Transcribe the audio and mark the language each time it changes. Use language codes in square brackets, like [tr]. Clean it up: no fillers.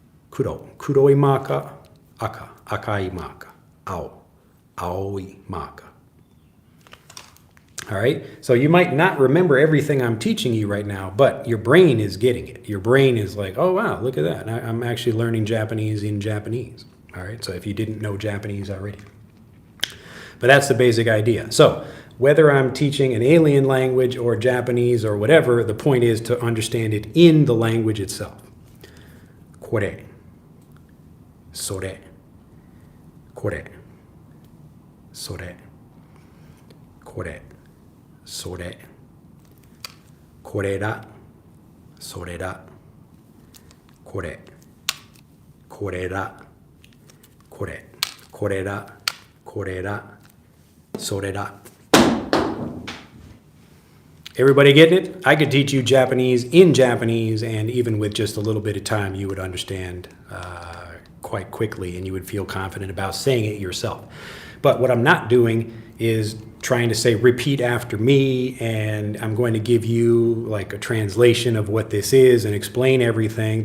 [ja] 黒いマーカー、赤いマーカー、青いマーカー。 [en] All right, so you might not remember everything I'm teaching you right now, but your brain is getting it. Your brain is like, oh wow, look at that. I'm actually learning Japanese in Japanese. All right, so if you didn't know Japanese already. But that's the basic idea. So whether I'm teaching an alien language or Japanese or whatever, the point is to understand it in the language itself. [ja] これ、それ、これ、それ、これ、それ、これら、それら、これ、これら、これ、これら、これら、それら。 [en] Everybody getting it? I could teach you Japanese in Japanese, and even with just a little bit of time, you would understand quite quickly, and you would feel confident about saying it yourself. But what I'm not doing is trying to say, repeat after me, and I'm going to give you like a translation of what this is and explain everything.